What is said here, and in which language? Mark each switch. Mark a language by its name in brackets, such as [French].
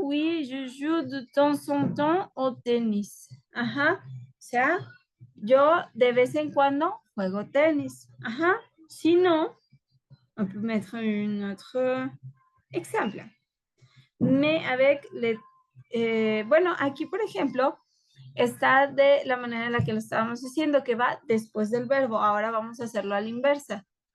[French] Oui, je joue de temps en temps au tennis. [Spanish] O sea, yo de vez en cuando juego tenis. [French] Sinon, on peut mettre un autre exemple. Mais avec les... [Spanish] bueno, aquí, por ejemplo, está de la manera en la que lo estábamos diciendo, que va después del verbo. Ahora vamos a hacerlo a la inversa.